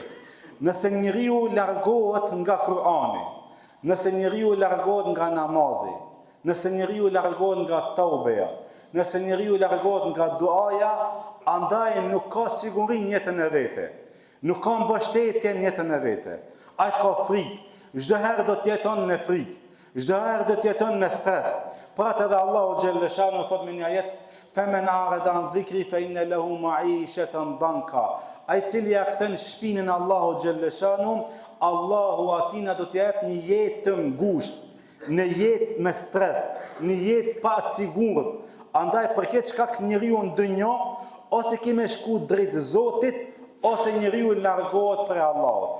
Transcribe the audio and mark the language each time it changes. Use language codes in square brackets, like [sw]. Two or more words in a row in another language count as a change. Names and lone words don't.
[sq] Nëse njeriu largohet nga Kur'ani, nëse njeriu largohet nga namazi, nëse njeriu largohet nga taubeja, nëse njeriu largohet nga duaja, andaj nuk ka siguri në jetën e vete, nuk ka mbështetje në jetën e vete. Ai ka frikë, çdo herë do të jeton me frikë, çdo herë do të jeton me stres. Pra edhe Allahu [ar] جل شأنه [sq] thot me një ajet: [ar] "فمن أعرض عن ذكري فإن له معيشة ضنكا." [sq] Ai cili ja kthen shpinën Allahu [ar] جل شأنه, [sq] Allahu atina do t'i jep një jetë të ngushtë, një jetë me stres, një jetë pa sigurt. Andaj për këtë shkak njeriu në dënjo, ose ki me shku drejt Zotit, ose njeriu largohet prej Allahut.